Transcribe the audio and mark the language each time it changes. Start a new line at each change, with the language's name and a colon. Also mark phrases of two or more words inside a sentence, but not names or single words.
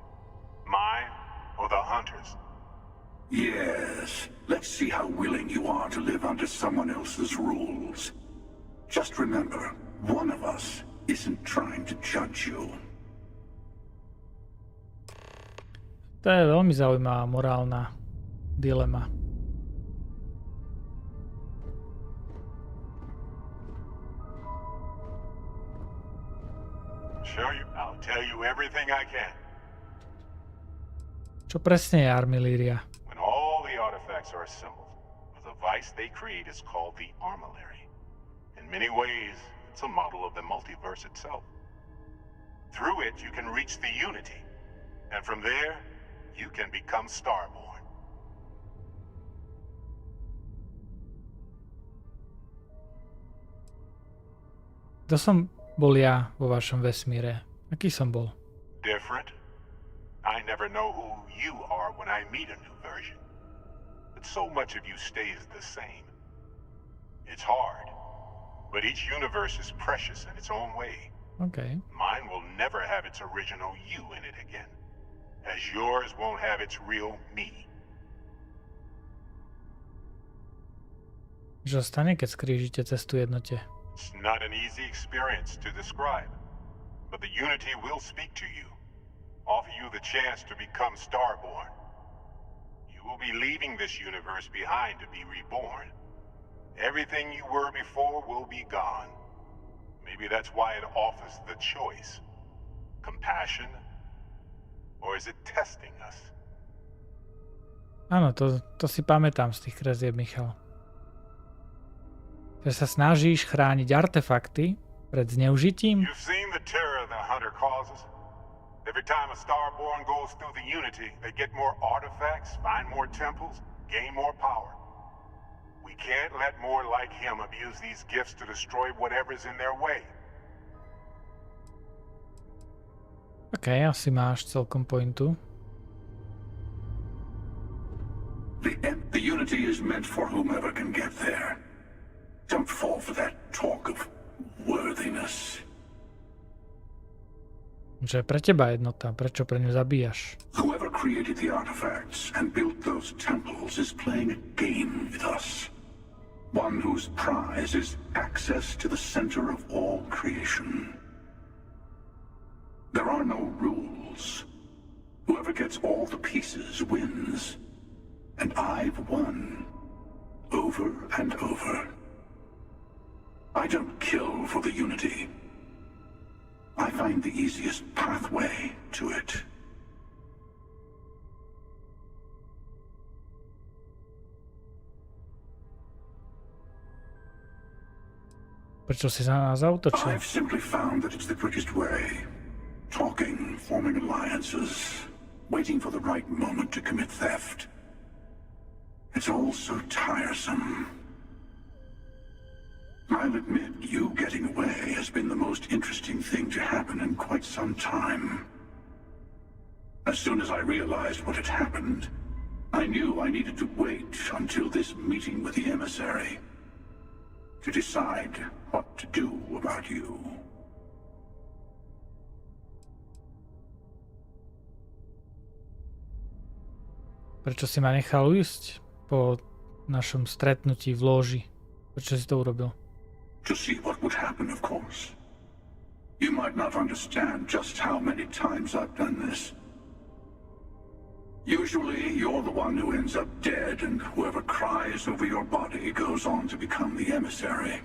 English: Mine or the Hunters? Yes. Let's see how willing you are to live under someone else's rules. Just remember, one of us isn't trying to judge you.
Slovak: To je veľmi zaujímavá morálna dilema.
English: Sure, I'll tell you everything I can.
Slovak: Čo presne je Armilíria?
English: When all the artifacts are assembled, the device they create is called the Armillary. In many ways, it's a model of the multiverse itself. Through it, you can reach the Unity, and from there, you can become Starborn.
Slovak: Kto som bol ja vo vašom vesmíre? Aký som bol?
English: Different? I never know who you are when I meet a new version. But so much of you stays the same. It's hard. But each universe is precious in its own way. Okay. Mine will never have its original you in it again. As yours won't have its real me.
Slovak: Čo stane, keď skrížite cestu jednote?
English: It's not an easy experience to describe. But the Unity will speak to you. Offer you the chance to become Starborn. You will be leaving this universe behind to be reborn. Everything you were before will be gone. Maybe that's why it offers the choice. Compassion? Or is it testing us?
Slovak: Áno, to si pamätám z tých kresieb, Michal. Že sa snažíš chrániť artefakty pred zneužitím?
English: You've seen the terror the Hunter causes. Every time a Starborn goes through the Unity, they get more artifacts, find more temples, gain more power. We can't let more like him abuse these gifts to destroy whatever's in their way.
Slovak: OK, asi máš celkom pointu.
English: The Unity is meant for whomever can get there. Don't fall for that talk of worthiness.
Slovak: Že pre teba jednota, prečo pre ňu zabíjaš?
English: Whoever created the artifacts and built those temples is playing a game with us. One whose prize is access to the center of all creation. There are no rules. Whoever gets all the pieces wins. And I've won. Over and over. I don't kill for the Unity. I find the easiest pathway to it.
Slovak: Prečo si na nás zautočil?
English: I've simply found that it's the quickest way. Talking, forming alliances, waiting for the right moment to commit theft. It's all so tiresome. I'll admit, you getting away has been the most interesting thing to happen in quite some time. As soon as I realized what had happened, I knew I needed to wait until this meeting with the emissary to decide what to do about you.
Slovak: Prečo si ma nechal ujsť po našom stretnutí v lóži? Prečo si to urobil?
English: To see what would happen, of course. You might not understand just how many times I've done this. Usually, you're the one who ends up dead, and whoever cries over your body goes on to become the emissary.